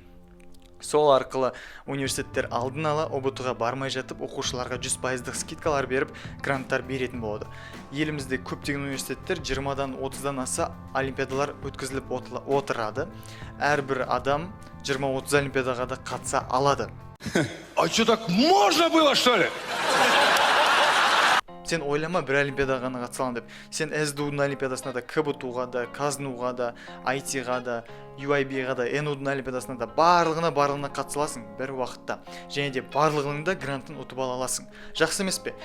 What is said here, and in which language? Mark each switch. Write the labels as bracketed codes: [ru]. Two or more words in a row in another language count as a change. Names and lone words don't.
[kk] Сол арқылы университеттер алдын ала ұбт-ға бармай жатып, оқушыларға 100% скидкалар беріп, гранттар беретін болады. Елімізде көптеген университеттер 20-дан 30-дан аса олимпиадалар өткізіліп отырады. Әрбір адам 20-30 олимпиадаға да қатыса алады. [ru] А что, так можно было, что ли? [kk] Сен ойлама бір олимпиадаға ғана қатысалын деп. Сен СДУ-ның олимпиадасына да, КБТУ-ға да, Казну-ға да, IT-ға да, UIB-ға да, НУ-ның олимпиадасына да барлығына қатысаласың бір уақытта. Және де барлығының да грантын ұтып аласың. Жақсы емес пе?